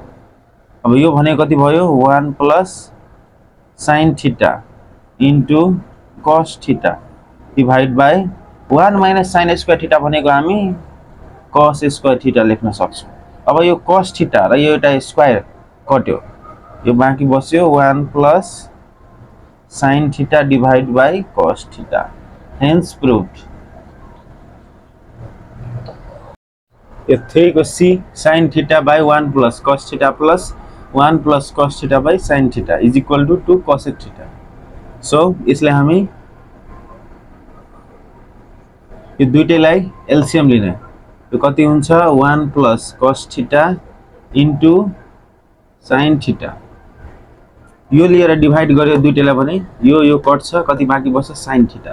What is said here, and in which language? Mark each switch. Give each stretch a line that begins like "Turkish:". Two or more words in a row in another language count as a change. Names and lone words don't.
Nepali: अब यो भनेको कति भयो
English: 1 plus sin theta into cos theta divide by 1 minus sin square theta
Nepali: भनेको हामी
English: cos square theta
Nepali: लेख्न सक्छौं। अब यो
English: cos theta
Nepali: र यो एउटा स्क्वायर कट्यो, यो बाँकी बस्यो
English: 1 plus sin theta divide by cos theta, hence proved.
Nepali: यो 3 को
English: c sin theta by 1 plus cos theta plus 1 plus cos theta by sin theta is equal to 2 cosec theta.
Nepali: सो इसलिए हामी यो दुईटैलाई एलसीएम लिने, यो कति हुन्छ
English: 1 plus cos theta into sin theta.
Nepali: यो लिएर डिभाइड गर्यो दुईटैलाई भने यो कट्छ, कति बाँकी बस्छ
English: sin theta.